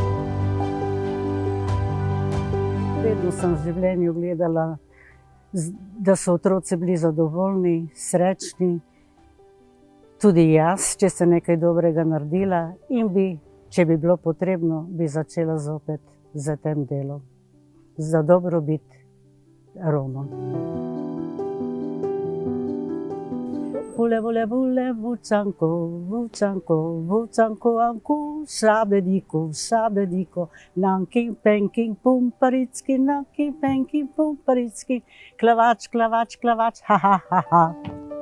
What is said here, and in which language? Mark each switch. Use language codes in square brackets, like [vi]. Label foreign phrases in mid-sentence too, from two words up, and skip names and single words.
[sl] Vedno sem v življenju gledala, da so otroci bili zadovoljni, srečni, tudi jaz, če sem nekaj dobrega naredila in bi, če bi bilo potrebno, bi začela zopet z tem delom, za dobrobit Romov. Vule, vule, vule, vučanko, vučanko, vučanko, anku, šabediko, šabediko, nankin, penkin, pumparicki, nankin, penkin, pumparicki, klavač, klavač, klavač, ha, ha, ha, ha.